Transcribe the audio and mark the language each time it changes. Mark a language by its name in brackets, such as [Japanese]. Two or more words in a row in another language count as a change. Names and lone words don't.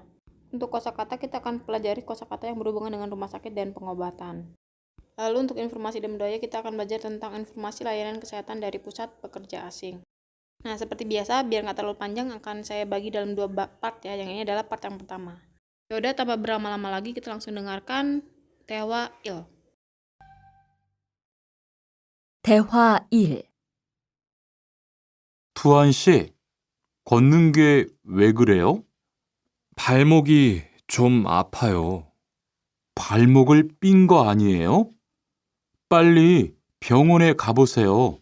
[Indonesian] Untuk kosakata kita akan pelajari kosakata yang berhubungan dengan rumah sakit dan pengobatan. Lalu untuk informasi dan budaya kita akan belajar tentang informasi layanan kesehatan dari pusat pekerja asing. Nah, seperti biasa, biar nggak terlalu panjang akan saya bagi dalam 2 part ya. Yang ini adalah part yang pertama. Yaudah, tanpa berlama-lama lagi kita langsung dengarkan Tewa Il. [Korean] 대화 1. 투한 씨, 걷는 게 왜 그래요? 발목이 좀 아파요. 발목을 삔 거 아니에요? 빨리 병원에 가보세요.